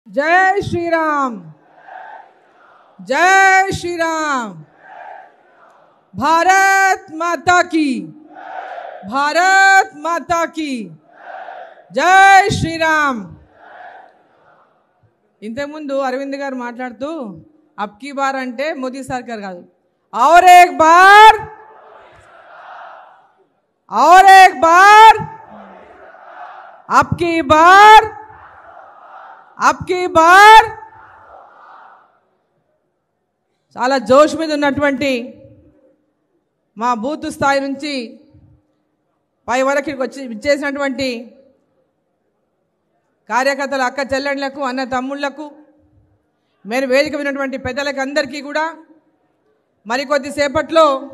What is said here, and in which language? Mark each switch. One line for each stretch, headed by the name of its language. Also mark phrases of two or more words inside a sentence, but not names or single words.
Hindi: जय श्री राम, जय श्री राम। भारत माता की, भारत माता की जय श्री राम।
Telugu: ఇంతక ముందు అరవింద్ గారు మాట్లాడుతూ
Hindi: अब की बार
Telugu: అంటే మోదీ సర్కార్ కాదు,
Hindi: और एक बार, और एक बार, अब की बार, अब की बार
Telugu: చాలా జోష్ మీద ఉన్నటువంటి మా బూత్ స్థాయి నుంచి పై వరకు వచ్చేసినటువంటి కార్యకర్తల అక్క చెల్లెళ్లకు అన్న తమ్ముళ్లకు మీరు వేదిక విన్నటువంటి పెద్దలకు అందరికీ కూడా మరికొద్ది సేపట్లో